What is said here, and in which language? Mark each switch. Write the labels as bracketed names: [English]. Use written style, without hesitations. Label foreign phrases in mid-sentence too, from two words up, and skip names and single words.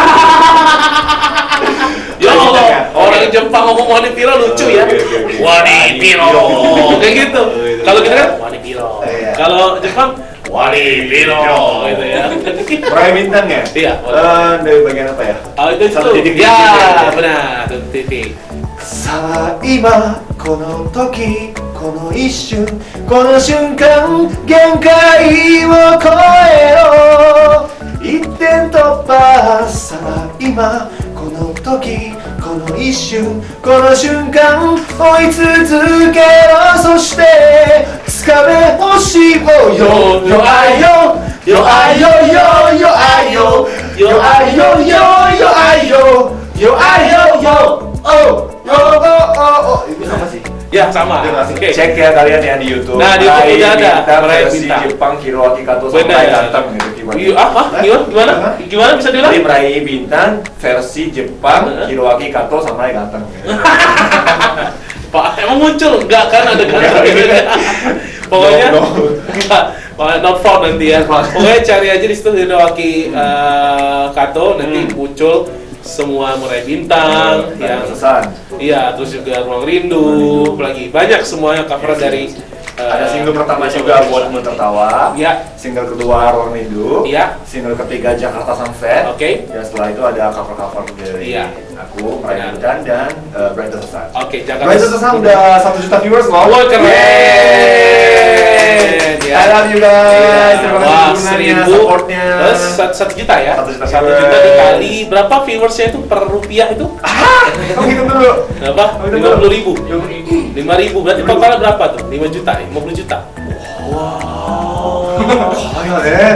[Indonesian] Ya Allah, orang Jepang ngomong wanipiro lucu ya. Wanipiro, kayak gitu. Kalau kita kan wanipiro. Kalau Jepang wanipiro, gitu ya. Meraih bintang ya? Iya. Dari bagian apa ya? Itu Satu titik. ya, benar, satu titik. [Japanese] さあ今この時この一瞬この瞬間限界を超えろ一点突破さあ今この時この一瞬この瞬間追い続けろそして掴め星をよよあいよよあいよよよあいよよあいよよよあいよよあいよよ [Indonesian] oh itu sama sih. Ya sama. Oke. Cek ya kalian yang di YouTube. Nah di YouTube udah ada Meraih versi Bintang Jepang Hiroaki Kato sampai datang gitu gimana? Gimana bisa diulang? Jadi Meraih Bintang versi Jepang Hiroaki Kato sampai datang. Pak emang muncul enggak kan ada kata gitu ya? Pokoknya enggak. [English] Not found [Indonesian] nanti ya. Pokoknya cari aja di situ Hiroaki Kato nanti muncul semua Meraih Bintang yang iya terus juga Ruang Rindu lagi banyak semuanya cover dari ada single pertama juga Buatmu Tertawa ya, single kedua Ruang Rindu ya, single ketiga Jakarta Sunset dan setelah itu ada cover dari aku Meraih Bintang dan Brighter Sun. Jakarta Brighter Sun udah 1 juta viewers loh. Wah keren ya. [English] I love you guys. [Indonesian] Terima kasih supportnya. 1 juta ya. 1 juta dikali berapa viewersnya itu per rupiah itu? Kamu hitung dulu. Berapa? 50.000. 5.000 berarti totalnya berapa tuh? 5 juta, 50 juta. Wow. Kaya deh.